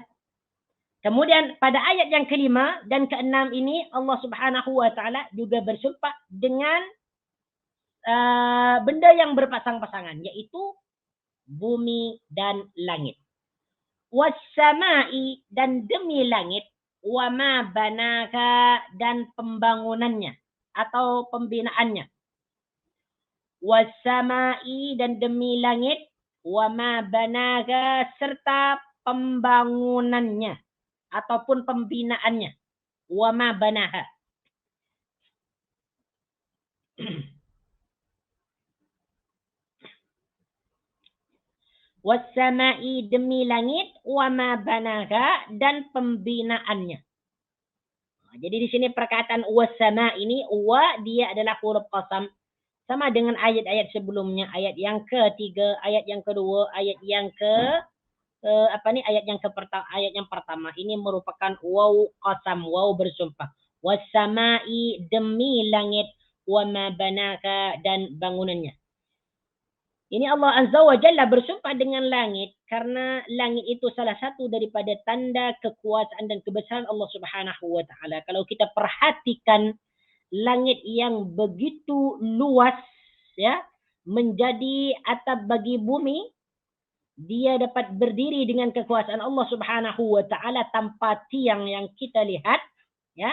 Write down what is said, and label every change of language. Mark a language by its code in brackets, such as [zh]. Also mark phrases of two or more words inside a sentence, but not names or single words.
[id] Kemudian pada ayat yang kelima dan keenam ini Allah [ar] سبحانه وتعالى [id] juga bersumpah dengan benda yang berpasang-pasangan, yaitu bumi dan langit. Was-sama'i dan demi langit, [ar] وما بناك [id] dan pembangunannya atau pembinaannya. Was-sama'i dan demi langit, [ar] وما بناك [id] serta pembangunannya ataupun pembinaannya. [ar] وما بناها. والسماء [id] demi langit, [ar] وما بناها [id] dan pembinaannya. Jadi di sini perkataan was-sama ini wa dia adalah huruf qasam sama dengan ayat-ayat sebelumnya, ayat yang ketiga, ayat yang kedua, ayat yang ayat yang pertama ini merupakan [ar] واو قسم, [id] waw bersumpah. Was-sama'i demi langit, [ar] وما بناك [id] dan bangunannya. Ini Allah [ar] عز وجل [id] bersumpah dengan langit karena langit itu salah satu daripada tanda kekuasaan dan kebesaran Allah [ar] سبحانه وتعالى. [id] Kalau kita perhatikan langit yang begitu luas ya, menjadi atap bagi bumi, dia dapat berdiri dengan kekuasaan Allah [ar] سبحانه وتعالى [id] tanpa tiang yang kita lihat ya.